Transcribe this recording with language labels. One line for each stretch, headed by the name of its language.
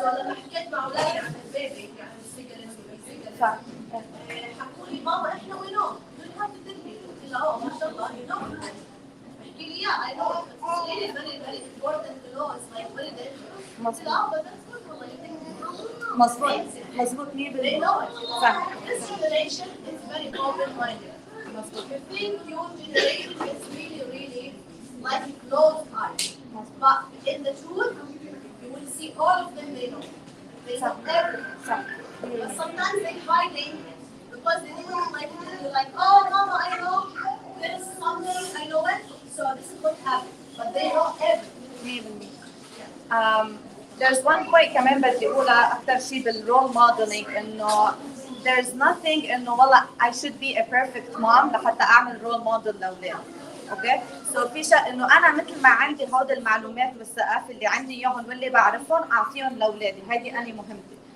Arabic: so لما حكيت مع اولادي عن البيبي يعني السيجاريت صح حكوا لي ماما احنا
English: we know
Arabic: قلت لها بتدري قلت لها ما شاء الله
English: you know
Arabic: بحكي لي
English: I know it's really very very important to know it's like very dangerous
Arabic: قلت لها
English: but that's good
Arabic: والله
English: you think
Arabic: مظبوط مظبوط 100%.
English: they know it
Arabic: صح.
English: this generation is very open minded
Arabic: مظبوط.
English: you think your generation is really really like closed eyes but in the truth you will see all of them they know everything
Arabic: صح.
English: but sometimes they hiding because they don't like it. They're like, oh, mama, I know there is something, I know it, so this is what happened. But they know everything. There's one point
Arabic: كمان بدي اقولها اكثر شيء بالرول موديلينج انه
English: there's nothing
Arabic: انه والله
English: I should be a perfect mom
Arabic: لحتى اعمل رول موديل لاولادي. اوكي؟ سو في شيء انه انا مثل ما عندي هود المعلومات والثقافه اللي عندي اياهم واللي بعرفهم اعطيهم لاولادي، هيدي انا مهمتي.